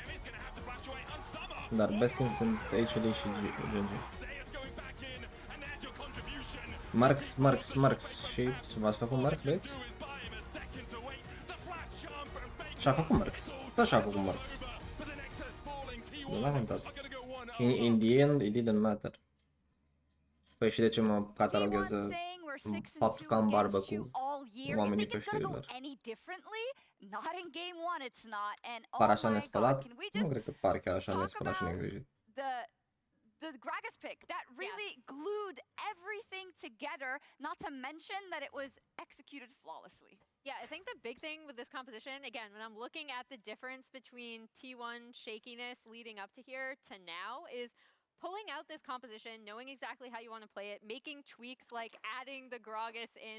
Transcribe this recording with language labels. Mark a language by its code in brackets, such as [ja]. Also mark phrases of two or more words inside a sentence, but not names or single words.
[ro] Dar [en] best team [ro] sunt HOD și GG. Marx și v-ați făcut Marx, băieți? Și-a făcut Marx. Tot și-a făcut Marx. Nu l-a contat. [en] In the end, it didn't matter. [ro] Păi și de ce mă cataloghează faptul că am barbă cu oamenii peșterilor? Par așa nespălat? Nu cred că par chiar așa nespălat și neîngrijit. [en] The Gragas pick that really glued everything together, not to mention that it was executed flawlessly. Yeah, I think the big thing with this composition, again, when I'm looking at the difference between T1 shakiness leading up to here to now, is pulling out this composition, knowing exactly how you want to play it, making tweaks like adding the Gragas in.